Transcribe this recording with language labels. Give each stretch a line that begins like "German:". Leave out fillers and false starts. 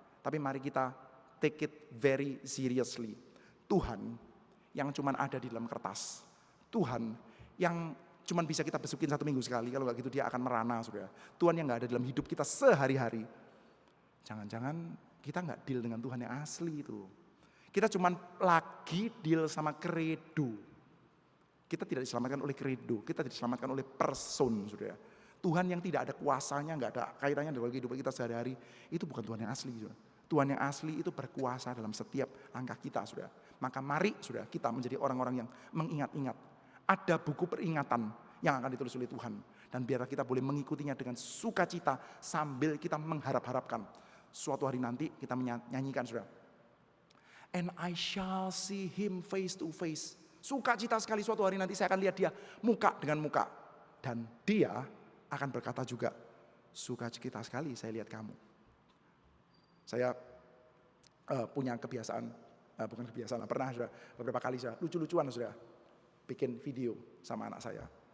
Indonesian: Tapi mari kita
English: take it very seriously.
Indonesian: Tuhan yang cuman ada di dalam kertas. Tuhan yang cuman bisa kita besukin 1 minggu sekali. Kalau gak gitu dia akan merana. Saudara. Tuhan yang gak ada dalam hidup kita sehari-hari. Jangan-jangan kita nggak deal dengan Tuhan yang asli itu. Kita cuman lagi deal sama kredo. Kita tidak diselamatkan oleh kredo, kita diselamatkan oleh person, saudara. Tuhan yang tidak ada kuasanya, nggak ada kaitannya dengan kehidupan kita sehari-hari, itu bukan Tuhan yang asli, saudara. Tuhan yang asli itu berkuasa dalam setiap langkah kita, saudara. Maka mari, saudara, kita menjadi orang-orang yang mengingat-ingat. Ada buku peringatan yang akan ditulis oleh Tuhan. Dan biarlah kita boleh mengikutinya dengan sukacita sambil kita mengharap-harapkan. Suatu hari nanti kita menyanyikan, saudara.
English: And I shall see him face to face.
Indonesian: Sukacita sekali suatu hari nanti saya akan lihat dia muka dengan muka. Dan dia akan berkata juga, sukacita sekali saya lihat kamu. Saya punya kebiasaan, bukan kebiasaan, pernah sudah beberapa kali saya lucu-lucuan sudah bikin video sama anak saya.